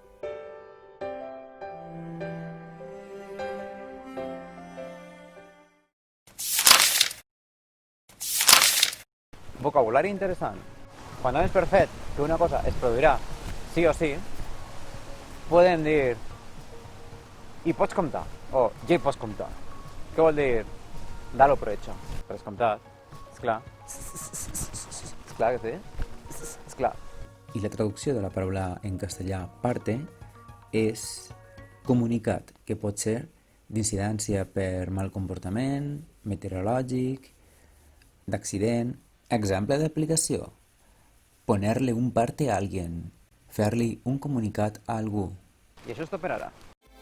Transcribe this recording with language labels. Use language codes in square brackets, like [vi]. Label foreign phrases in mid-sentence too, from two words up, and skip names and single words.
[ca] Vocabulari interessant. Quan donem per fet que una cosa es produirà sí o sí, podem dir hi pots comptar, o ja hi pots comptar. Què vol dir? [es] Dalo por hecho. [ca] Per descomptat. Esclar. Esclar que sí? Esclar. I la traducció de la paraula en castellà parte és comunicat, que pot ser d'incidència per mal comportament, meteorològic, d'accident. Exemple d'aplicació: [es] ponerle un parte a alguien, [ca] fer-li un comunicat a algú. I això és tot per ara.